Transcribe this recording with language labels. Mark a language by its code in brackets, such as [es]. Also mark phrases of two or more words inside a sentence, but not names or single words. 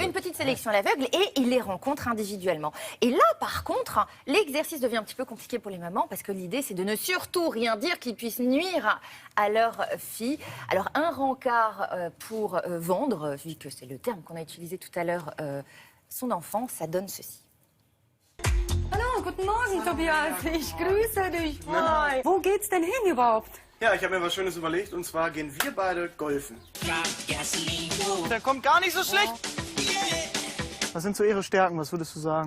[fr] Une petite sélection à l'aveugle et il les rencontre individuellement. Et là, par contre, l'exercice devient un petit peu compliqué pour les mamans parce que l'idée, c'est de ne surtout rien dire qui puisse nuire à leur fille. Alors, un rencard pour vendre, vu que c'est le terme qu'on a utilisé tout à l'heure, son enfant, ça donne ceci. [de] Hallo, guten Morgen, Tobias. Ich grüße dich. Hi. Wo geht's denn hin überhaupt? Ja, ich habe mir was Schönes überlegt und zwar gehen wir beide golfen. Der kommt gar nicht so schlecht. Was sind so Ihre Stärken, was würdest du sagen?